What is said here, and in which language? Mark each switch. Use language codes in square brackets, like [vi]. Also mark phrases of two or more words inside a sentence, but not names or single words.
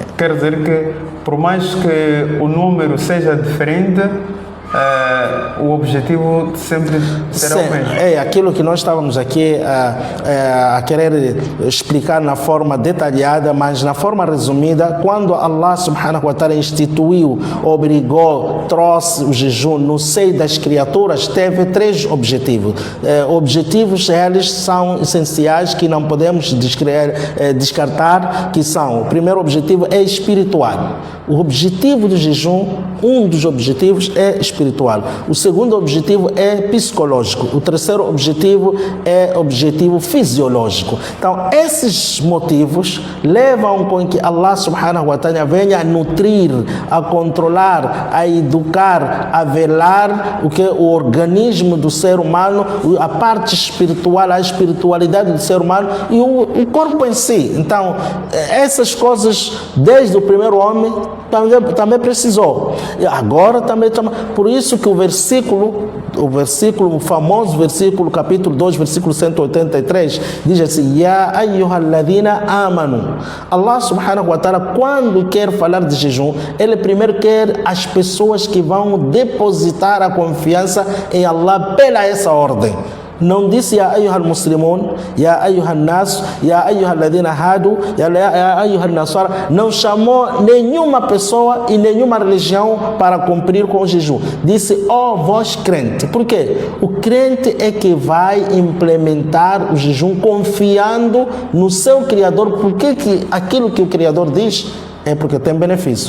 [pt] Quer dizer que, por mais que o número seja diferente, o objetivo sempre será o mesmo. É aquilo que nós estávamos aqui a querer explicar na forma detalhada, mas na forma resumida, quando Allah [ar] سبحانه وتعالى [pt] instituiu, obrigou, trouxe o jejum no seio das criaturas, teve 3 objetivos. Objetivos eles são essenciais que não podemos descartar, que são: o primeiro objetivo é espiritual. O objetivo do jejum, um dos objetivos é espiritual. O segundo objetivo é psicológico. O terceiro objetivo é objetivo fisiológico. Então, esses motivos levam com que Allah [ar] سبحانه وتعالى [pt] venha a nutrir, a controlar, a educar, a velar o organismo do ser humano, a parte espiritual, a espiritualidade do ser humano e o corpo em si. Então, essas coisas, desde o primeiro homem, também precisou. E agora também. Por isso que o famoso versículo, capítulo 2, versículo 183, diz assim: [ar] يا أيها الذين آمنوا. الله سبحانه وتعالى, [pt] quando quer falar de jejum, Ele primeiro quer as pessoas que vão depositar a confiança em Allah pela essa ordem. Não disse [ar] يا أيها المسلمون يا أيها الناس يا أيها الذين هادوا يا أيها النصارى. [pt] Não chamou nenhuma pessoa e nenhuma religião para cumprir com o jejum. Disse: ó vós crente. Por quê? O crente é que vai implementar o jejum confiando no seu Criador. Porque aquilo que o Criador diz é porque tem benefício.